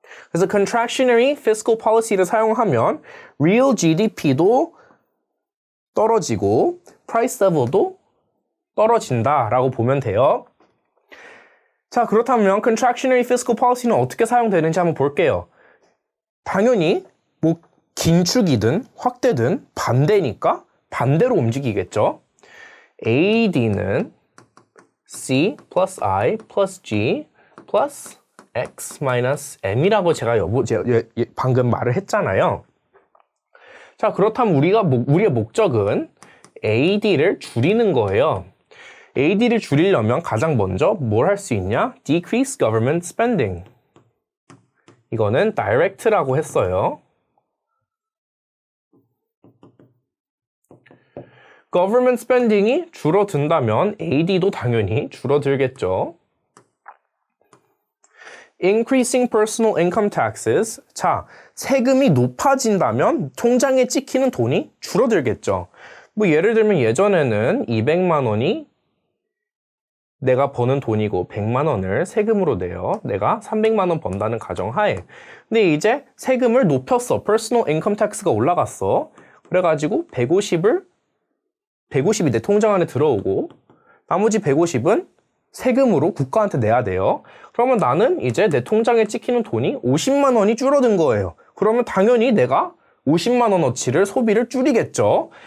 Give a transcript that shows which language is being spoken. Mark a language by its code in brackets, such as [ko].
[ko] 그래서 Contractionary Fiscal Policy를 사용하면 real GDP도 떨어지고 price level도 떨어진다라고 보면 돼요. 자, 그렇다면 Contractionary Fiscal Policy는 어떻게 사용되는지 한번 볼게요. 당연히 긴축이든 확대든 반대니까 반대로 움직이겠죠. AD는 C plus I plus G plus X minus M이라고 제가 방금 말을 했잖아요. 자, 그렇다면 우리의 목적은 AD를 줄이는 거예요. AD를 줄이려면 가장 먼저 뭘 할 수 있냐? [en] Decrease government spending. [ko] 이거는 direct라고 했어요. government spending이 줄어든다면 AD도 당연히 줄어들겠죠. [en] Increasing personal income taxes. [ko] 자, 세금이 높아진다면 통장에 찍히는 돈이 줄어들겠죠. 예를 들면 예전에는 200만 원이 내가 버는 돈이고 100만 원을 세금으로 내요. 내가 300만 원 번다는 가정하에. 근데 이제 세금을 높였어. Personal income tax가 올라갔어. 그래가지고 150이 내 통장 안에 들어오고 나머지 150은 세금으로 국가한테 내야 돼요. 그러면 나는 이제 내 통장에 찍히는 돈이 50만 원이 줄어든 거예요. 그러면 당연히 내가 50만 원어치를 소비를 줄이겠죠.